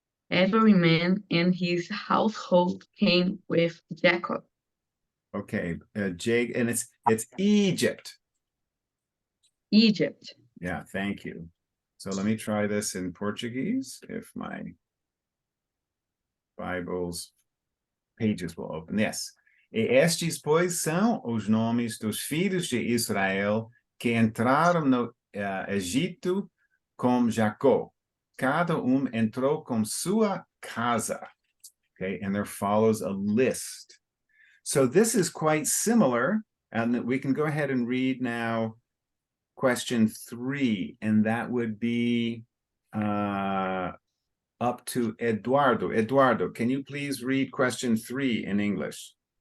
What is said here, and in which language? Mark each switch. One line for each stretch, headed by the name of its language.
English: Every man and his household came with Jacob. Okay, Jake, and it's Egypt. Egypt. Yeah, thank you. So let me try this in Portuguese, if my Bible's pages will open. Yes.
Portuguese: E estes, pois, são os nomes dos filhos de Israel que entraram no Egito com Jacó. Cada entrou com sua casa.
English: Okay, and there follows a list. So this is quite similar, and we can go ahead and read now question 3, and that would be up to Eduardo. Eduardo, can you please read question 3 in English?